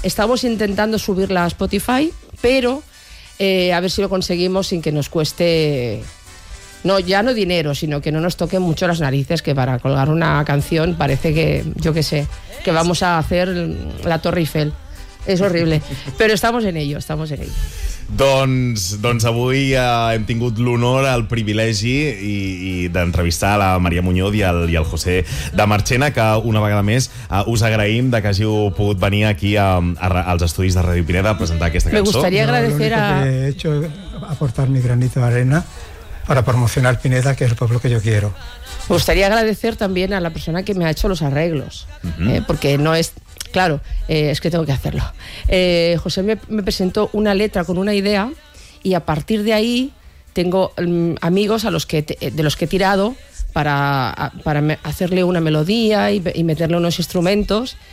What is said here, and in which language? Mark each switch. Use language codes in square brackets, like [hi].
[es] Estamos intentando subirla a Spotify, pero a ver si lo conseguimos sin que nos cueste, no, ya no dinero, sino que no nos toquen mucho las narices, que para colgar una canción parece que, yo qué sé, que vamos a hacer la Torre Eiffel. [ca] És horrible, però [es] estamos en ello. [ca] Doncs avui hem tingut l'honor, el privilegi i d'entrevistar la Maria Muñoz i el José de Marchena, que una vegada més us agraïm de que hàgiu pogut venir aquí als estudis de Ràdio Pineda a presentar aquesta cançó. [es] Me gustaría agradecer a... Lo único que he hecho es aportar mi granito de arena para promocionar Pineda, que es el pueblo que yo quiero. Me gustaría agradecer también a la persona que me ha hecho los arreglos, porque no es... Claro, es que tengo que hacerlo. José me presentó una letra con una idea y a partir de ahí tengo amigos de los que he tirado para hacerle una melodía y meterle unos instrumentos.